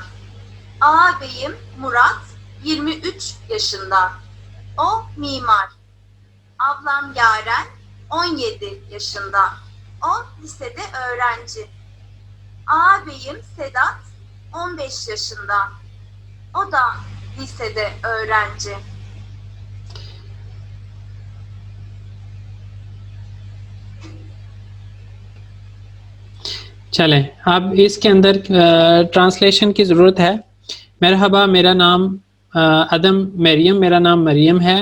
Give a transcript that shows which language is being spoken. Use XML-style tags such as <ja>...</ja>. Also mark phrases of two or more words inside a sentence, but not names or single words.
<tr>Ağabeyim Murat, 23 yaşında. O mimar. Ablam Yaren, 17 yaşında. O lisede öğrenci. Ağabeyim Sedat, 15 yaşında. O da lisede öğrenci.</tr> <ur>چلیں اب اس کے اندر ٹرانسلیشن کی ضرورت ہے. مرحبا میرا نام ادم مریم، میرا نام مریم ہے.</ur>